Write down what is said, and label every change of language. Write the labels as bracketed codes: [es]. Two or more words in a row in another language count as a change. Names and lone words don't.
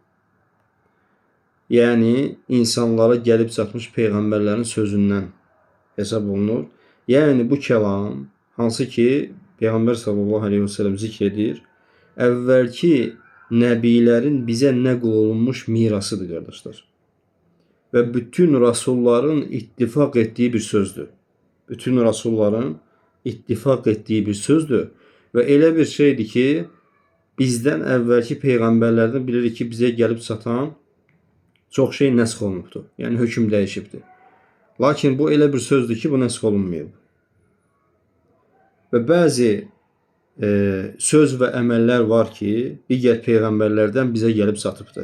[az] Yəni, insanlara gəlib çatmış peyğəmbərlərin sözündən hesab olunur. Yəni bu kəlam hansı ki Peyğəmbər [ar] صلى الله عليه وسلم [az] zikr edir, əvvəlki nəbilərin bizə nəql olunmuş mirasıdır qardaşlar. [tr] ve bütün rasulların ittifak ettiği bir sözdür. Bütün rasulların ittifak ettiği bir sözdür. [az] Ve elə bir şeydir ki, bizdən əvvəlki peyğəmbərlərdən bilirik ki, bizə gəlib çatan çox şey nəsx olunubdur. Yəni hökm dəyişibdir. Lakin bu elə bir sözdür ki, bu nəsx olunmayıb. Və bəzi söz və əməllər var ki, digər peyğəmbərlərdən bizə gəlib çatıbdır.